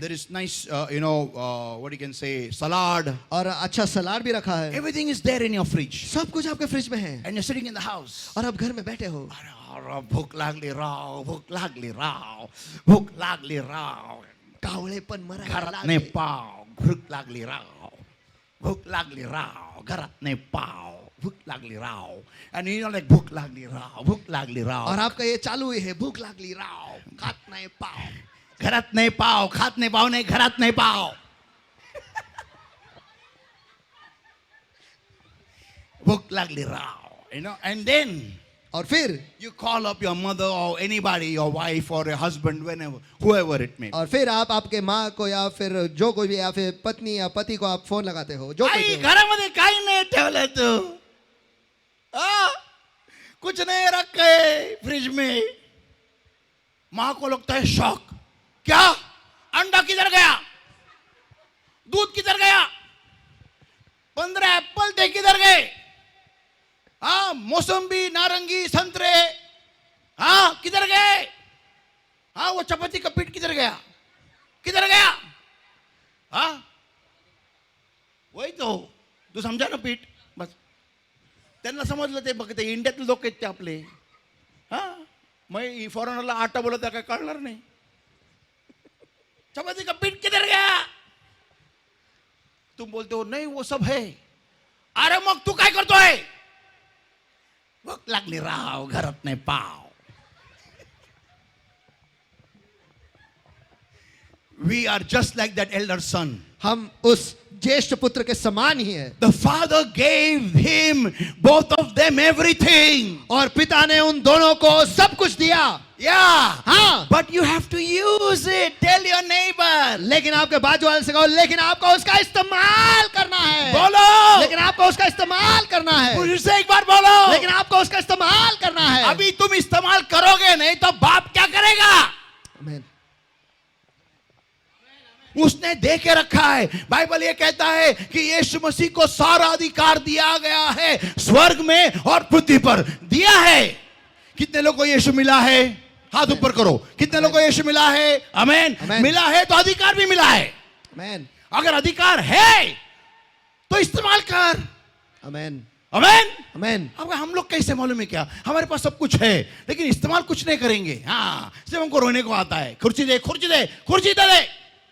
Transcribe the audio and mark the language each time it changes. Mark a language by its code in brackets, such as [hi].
[en] there is nice, what you can say, salad. [hi] और अच्छा सलाद भी रखा है। [en] Everything is there in your fridge. [hi] सब कुछ आपके फ्रिज में है। [en] And you're sitting in the house. [hi] और आप घर में बैठे हो। [mr] भूक लागली राव, भूक लागली राव, भूक लागली राव. कावळेपण मरायला घरात नाही लागले। पाव, भूक लागली राव, भूक लागली राव, घरात नाही पाव, भूक लागली राव. [en] And you know like [mr] भूक लागली राव, भूक लागली राव. [hi] और आपका ये चालू ही है, [mr] भूख लागली राव, खात नाही पाव। घरात नाही पाव, खात नाही पाव, नाही घरात नाही पाव. भूक लागली राव, [en] and then [hi] और फिर [en] You call up your mother or anybody, your wife or your husband, whenever, whoever it may be. [hi] और फिर आप आपके माँ को या फिर जो कोई भी या फिर पत्नी या पति को आप फोन लगाते हो, जो कोई [mr] आई [hi] भी हो। [mr] घरामध्ये काही नाही ठेवलं तू आ? [hi] कुछ नहीं रखे फ्रिज में. माँ को लगता है शॉक. क्या? अंडा किधर गया? दूध किधर गया? 15 एप्पल थे किधर गए? हाँ, मौसम्बी, नारंगी, संतरे, हाँ किधर गए? हाँ, वो चपाती का पीठ किधर गया? किधर गया? हाँ, वही तो तू समझा ना पीठ. [mr] बस त्यांना समजलं ते. बघ ते इंडियातले लोक आहेत ते आपले. हा, मग फॉरेनरला आटा बोलत काय कळणार नाही. [hi] चपाती का पीठ किधर गया? तुम बोलते हो नहीं वो सब है. [mr] अरे मग तू काय करतोय? भूक लागली राव, घरात नाही पाव. [en] We are just like that elder son. [hi] हम उस ज्येष्ठ पुत्र के समान ही है. [en] The father gave him, both of them, everything. [hi] और पिता ने उन दोनों को सब कुछ दिया. [en] Yeah. [hi] हाँ, [en] But you have to use it. Tell your neighbor. [hi] लेकिन आपके बाजू वाले से कहो, लेकिन आपको उसका इस्तेमाल करना है. बोलो. लेकिन आपको उसका इस्तेमाल करना है. फिर से एक बार बोलो. लेकिन आपको उसका इस्तेमाल करना है. अभी तुम इस्तेमाल करोगे नहीं तो बाप क्या करेगा? आमीन. उसने दे के रखा है. बाइबल ये कहता है कि यीशु मसीह को सारा अधिकार दिया गया है स्वर्ग में और पृथ्वी पर. दिया है. कितने लोगों को यीशु मिला है? हाथ ऊपर करो. कितने लोगों को यीशु मिला है? आमीन. आमीन. मिला है तो अधिकार भी मिला है. आमीन. अगर अधिकार है तो इस्तेमाल कर. आमीन. आमीन. आमीन. अब हम लोग कैसे मालूम है क्या? हमारे पास सब कुछ है लेकिन इस्तेमाल कुछ नहीं करेंगे. हाँ, सिर्फ हमको रोने को आता है. कुर्सी दे, कुर्सी दे, कुर्सी दे.